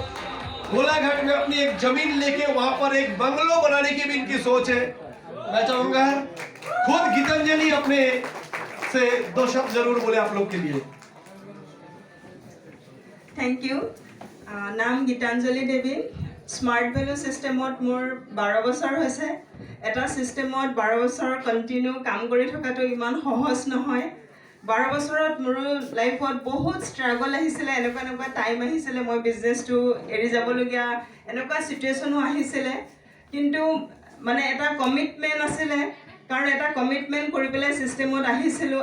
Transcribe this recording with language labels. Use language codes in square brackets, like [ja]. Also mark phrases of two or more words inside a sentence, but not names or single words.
[hi] गोलाघाट में अपनी एक जमीन लेके वहां पर एक बंगलो बनाने की भी इनकी सोच है। मैं चाहूंगा खुद गीतांजलि अपने से 2 शब्द जरूर बोले आप लोग के लिए। [en] thank you. [hi] नाम गीतांजलि देवी। [as] स्मार्ट ভেলু সিস্টেমত মোৰ 12 বছৰ হৈছে। এটা সিস্টেমত 12 বছৰ কন্টিনিউ কাম কৰি থকাটো ইমান সহজ নহয়। 12 বছৰত মোৰ লাইফত বহুত ষ্ট্ৰাগল আহিছিলে, এনেকুৱা টাইম আহিছিলে মই বিজনেছটো এৰি যাবলগীয়া এনেকুৱা সিচুৱেশ্যনো আহিছিলে, কিন্তু মানে এটা কমিটমেণ্ট আছিলে, কাৰণ এটা কমিটমেণ্ট কৰি পেলাই সিস্টেমত আহিছিলোঁ।